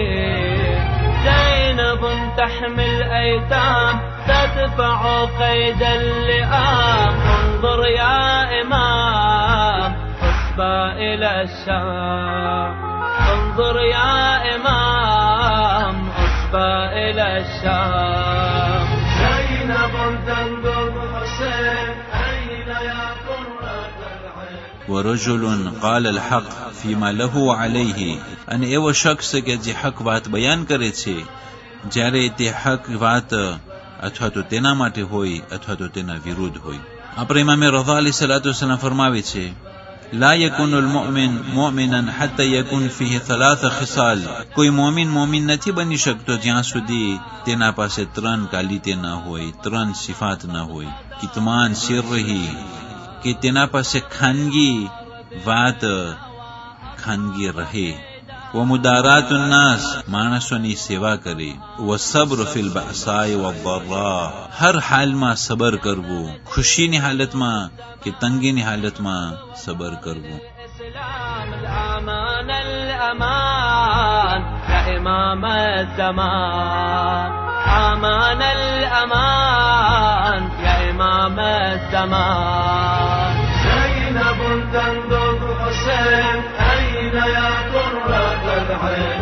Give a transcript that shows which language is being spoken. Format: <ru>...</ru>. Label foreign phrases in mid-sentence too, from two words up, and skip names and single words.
<ar>زينب تحمي الأيتام تدفع قيد اللئام، انظر يا إمام أصبى إلى الشام، انظر يا إمام أصبى إلى الشام. زينب تندب حسين أين يا قرة العين. ورجل قال الحق فيما له عليه,</ar> <gu>અને એવો શખ્સ કે જે હક વાત બયાન કરે છે જ્યારે તે હક વાત અથવા તો તેના માટે હોય અથવા તો તેના વિરુદ્ધ હોય. આપણા ઇમામે રઝા</gu> <ar>عليه الصلاة والسلام</ar> <gu>ફરમાવે છે,</gu> <ar>لا يكون المؤمن مؤمنا حتى يكون فيه ثلاث خصال,</ar> <gu>કોઈ મોમિન મોમિન નથી બની શકતો જ્યાં સુધી તેના પાસે ત્રણ કાલિતે ન હોય, ત્રણ સિફાત ન હોય.</gu> <ar>كتمان سره,</ar> <gu>કે તેના પાસે ખાનગી વાત ખાનગી રહે.</gu> <ar>ومدارات الناس,</ar> <gu>માણસોની સેવા કરે.</gu> <ar>والصبر في البأساء والضراء,</ar> <gu>હર હાલમાં સબર કરવું, ખુશીની હાલતમાં કે તંગીની હાલતમાં સબર કરવું.</gu> <ar>الأمان الأمان يا إمام الزمان، أمان الأمان الأمان. زينب تنظر حسين أين يا قرة العين.</ar>